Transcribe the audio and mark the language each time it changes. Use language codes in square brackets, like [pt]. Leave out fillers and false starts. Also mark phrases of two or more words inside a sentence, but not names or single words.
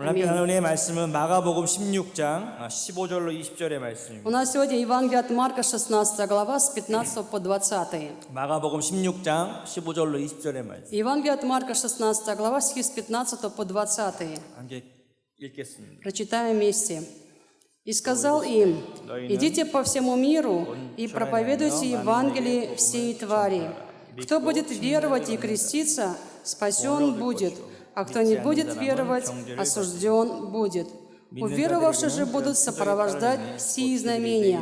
[ko] 함께 나눌 은혜의 말씀은 마가복음 16장 15절로 20절의 말씀입니다. [ru] У нас сегодня Евангелие от Марка, 16 глава, с 15 по 20. [ko] 마가복음 16장 15절로 20절의 말씀. [ru] Евангелие от Марка, 16 глава, стихи с 15 по 20. [ko] 함께 읽겠습니다. [ru] Прочитаем вместе. «И сказал им, идите по всему миру и проповедуйте Евангелие всей твари. Кто будет веровать и креститься, спасен будет, а кто не будет веровать, осужден будет. Уверовавшие же будут сопровождать сии знамения.